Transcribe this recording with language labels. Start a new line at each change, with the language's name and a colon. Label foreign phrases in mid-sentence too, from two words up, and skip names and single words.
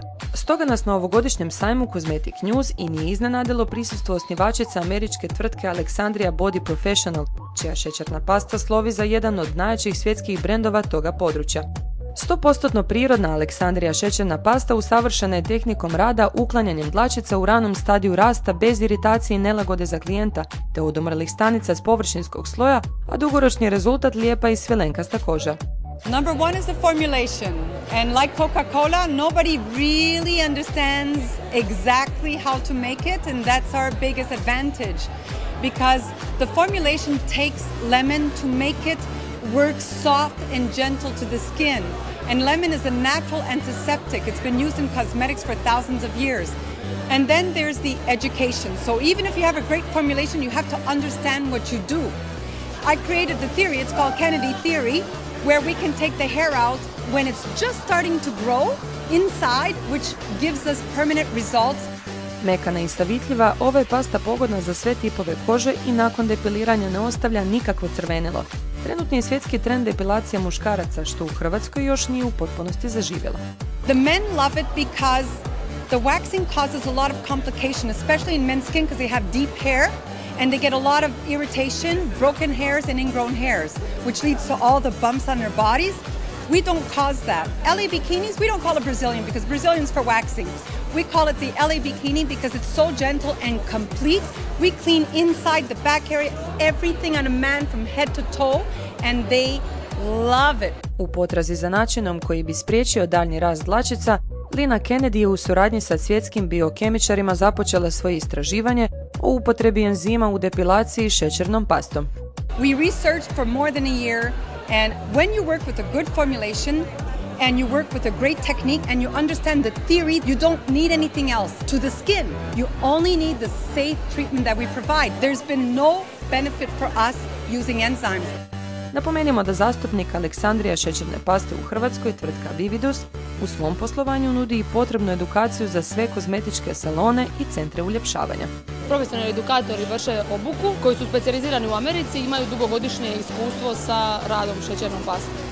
Croatian: Stoga nas na ovogodišnjem sajmu Cosmetic News i nije iznenadilo prisustvo osnivačice američke tvrtke Alexandria Body Professional, čija šećerna pasta slovi za jedan od najjačih svjetskih brendova toga područja. 100% prirodna Alexandria šećerna pasta usavršena je tehnikom rada uklanjanjem dlačica u ranom stadiju rasta bez iritacije i nelagode za klijenta, te odomrlih stanica s površinskog sloja, a dugoročni rezultat lijepa i svilenkasta koža.
English: Number one is the formulation, and like Coca-Cola, nobody really understands exactly how to make it, and that's our biggest advantage, because the formulation takes lemon to make it work soft and gentle to the skin. And lemon is a natural antiseptic. It's been used in cosmetics for thousands of years. And then there's the education. So even if you have a great formulation, you have to understand what you do. I created the theory, it's called Kennedy theory, where we can take the hair out when it's just starting to grow inside, which gives us permanent results.
Croatian: Mekana i savitljiva, ova je pasta pogodna za sve tipove kože i nakon depiliranja ne ostavlja nikakvo crvenilo. Trenutni je svjetski trend depilacija muškaraca, što u Hrvatskoj još nije u potpunosti zaživjelo.
English: The men love it because the waxing causes a lot of complication, especially in men's skin because they have deep hair and they get a lot of irritation, broken hairs and ingrown hairs, which leads to all the bumps on their bodies. We don't cause that. LA bikinis, we don't call it Brazilian because Brazilian's for waxing. We call it the LA bikini because it's so gentle and complete. We clean inside, the back area, everything on a man from head to toe, and they love it.
Croatian: U potrazi za načinom koji bi spriječio daljnji rast dlačica, Lina Kennedy je u suradnji sa svjetskim biokemičarima započela svoje istraživanje o upotrebi enzima u depilaciji šećernom pastom.
English: We researched for more than a year, and when you work with a good formulation, and you work with a great technique and you understand the theory, you don't need anything else to the skin. You only need the safe treatment that we provide. There's been no benefit for us using enzymes.
Croatian: Napomenimo da zastupnik Alexandria šećerne paste u Hrvatskoj, tvrtka Vividus, u svom poslovanju nudi i potrebnu edukaciju za sve kozmetičke salone i centre uljepšavanja. Profesionalni edukatori vrše obuku koji su specijalizirani u Americi i imaju dugogodišnje iskustvo sa radom šećernom pastom.